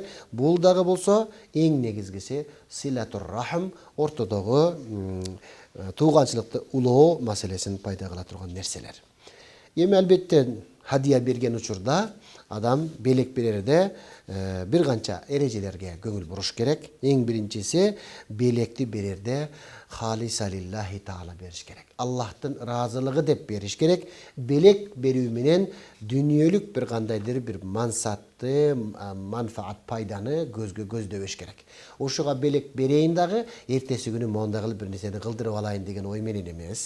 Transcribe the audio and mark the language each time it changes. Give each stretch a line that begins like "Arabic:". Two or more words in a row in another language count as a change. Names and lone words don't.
Kyrgyz: Бул дагы болсо эң негизгиси
Arabic: صلة الرحم,
Kyrgyz: ортодогу тууганчылыкты улоо маселесин пайда кыла турган нерселер. Эми албетте хадия берген учурда адам белек берерде бир канча эрежелерге көңүл буруш керек. Эң биринчиси, белекти берерде
Arabic: خالصة لله تعالى
Kyrgyz: бериш керек. Аллахтын ыраазылыгы деп бериш керек. Белек берүү менен дүниөлүк бир кандайдыр бир мансатты, манфаат, пайданы көздөбөш керек. Ушуга белек берейин дагы, эртеси күнү мондай кылып бир нерсени кылдырып алайын деген ой менен эмес.